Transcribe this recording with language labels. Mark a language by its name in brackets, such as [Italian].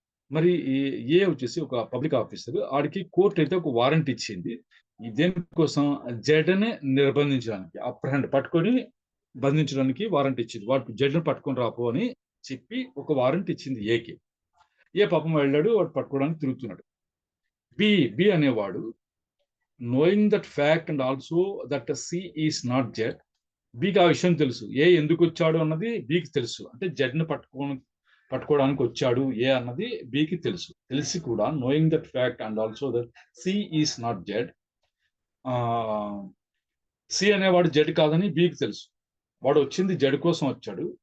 [Telugu] మరి ఏ వచ్చేసి ఒక పబ్లిక్ ఆఫీసర్, ఆడికి కోర్టు అయితే ఒక వారెంట్ ఇచ్చింది, దేనికోసం? జడ్ని నిర్బంధించడానికి, అప్రహెండ్ పట్టుకొని బంధించడానికి వారెంట్ ఇచ్చింది. వాడు జడ్ని పట్టుకొని రాపో అని చెప్పి ఒక వారెంట్ ఇచ్చింది ఏకి. ఏ పాపం వెళ్ళాడు, వాడు పట్టుకోవడానికి తిరుగుతున్నాడు. బి అనేవాడు, [English] knowing that fact and also that C is not Jet, [Telugu] బికి ఆ విషయం తెలుసు. ఏ ఎందుకు వచ్చాడు అన్నది బికి తెలుసు. అంటే జెడ్‌ని పట్టుకోవడానికి వచ్చాడు ఏ అన్నది బికి తెలుసు. తెలిసి కూడా [English] Knowing that fact and also that C is not Z. [Telugu] C అనేవాడు జెడ్ కాదని బికి తెలుసు. వాడు వచ్చింది జెడ్ కోసం వచ్చాడు.